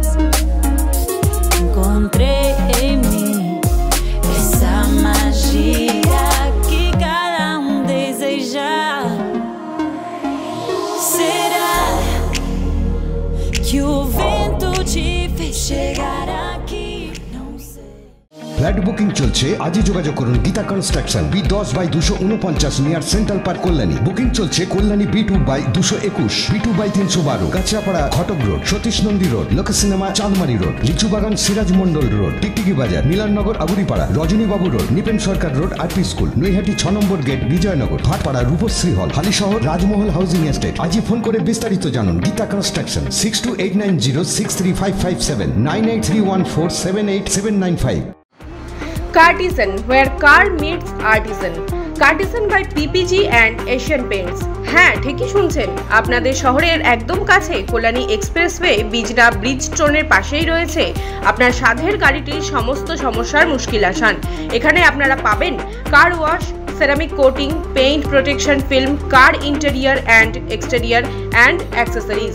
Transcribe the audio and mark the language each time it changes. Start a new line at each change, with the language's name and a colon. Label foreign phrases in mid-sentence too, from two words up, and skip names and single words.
Portuguese: Encontrei em mim essa magia que cada deseja. Será que o vento te fez chegar aqui? Não sei.
Bangla: ফ্ল্যাট বুকিং চলছে, আজই যোগাযোগ করুন গীতা কনস্ট্রাকশন, B10/249 নিয়ার সেন্ট্রাল পার্ক, কল্যাণী। বুকিং চলছে কল্যাণী B2/221, B2/312, কাঁচরাপাড়া ঘটক রোড, সতীশ নন্দী রোড, লোক সিনেমা চাঁদমারি রোড, লিচুবাগান সিরাজ মন্ডল রোড, টিকটিকি বাজার, মিলননগর আগুরিপাড়া, রজনীবাবু রোড, নিপেন সরকার রোড, আরপি স্কুল, নৈহাটি 6 নম্বর গেট, বিজয়নগর, ভাটপাড়া রূপশ্রী হল, হালিশহর রাজমহল হাউজিং এস্টেট। আজই ফোন করে বিস্তারিত জানুন। গীতা কনস্ট্রাকশন 6289063557, 9831478795।
English: Cartisan, where car meets artisan. Cartisan by PPG and Asian Paints.
Bangla: হ্যাঁ, ঠিকই শুনছেন, আপনাদের শহরের একদম কাছে কল্যাণী এক্সপ্রেসওয়ে বিজনা ব্রিজস্টোনের পাশেই রয়েছে আপনার সাধের গাড়িটির সমস্ত সমস্যার মুশকিল আসান। এখানে আপনারা পাবেন
English: car wash, ceramic coating, paint protection film, car interior and exterior and accessories.